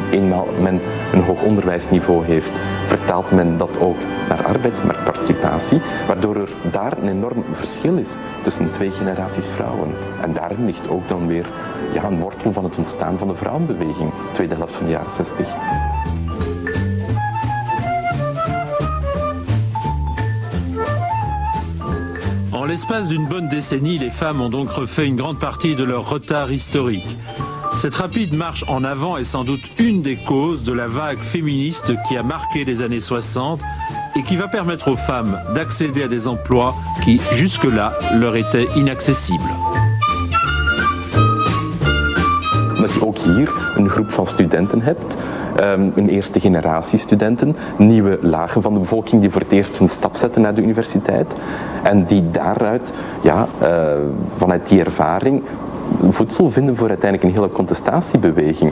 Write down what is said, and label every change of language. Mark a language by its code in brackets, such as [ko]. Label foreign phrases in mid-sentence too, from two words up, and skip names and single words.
[nl] Eenmaal men een hoog onderwijsniveau heeft, vertaalt men dat ook naar arbeidsmarktparticipatie, waardoor er daar een enorm verschil is tussen twee generaties vrouwen. En daarin ligt ook dan weer een wortel van het ontstaan van de vrouwenbeweging, tweede helft van de jaren 60. [fr] En l'espace d'une bonne décennie, les femmes ont donc refait une grande partie de leur retard historique. Cette rapide marche en avant est sans doute une des causes de la vague féministe qui a marqué les années 60 et qui va permettre aux femmes d'accéder à des emplois qui, jusque-là, leur étaient inaccessibles. [nl] Dat je ook hier een groep van studenten hebt, een eerste generatie studenten, nieuwe lagen van de bevolking die voor het eerst een stap zetten naar de universiteit en die daaruit, vanuit die ervaring, voedsel vinden voor uiteindelijk een hele contestatiebeweging.